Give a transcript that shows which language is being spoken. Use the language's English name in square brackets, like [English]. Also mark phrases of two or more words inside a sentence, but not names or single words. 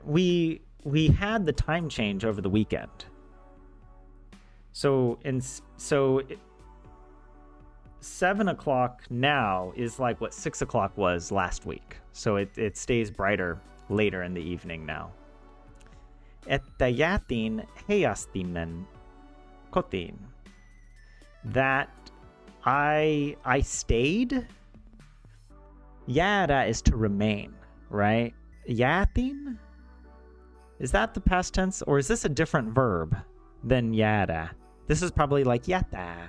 [English] We had the time change over the weekend. So 7 o'clock now is like what 6 o'clock was last week. So it stays brighter later in the evening now. [Finnish] Että jätin hejastimen kotiin. [English] That I stayed. Jäädä is to remain, right? Jätin? Is that the past tense, or is this a different verb than jäädä? This is probably like jätä.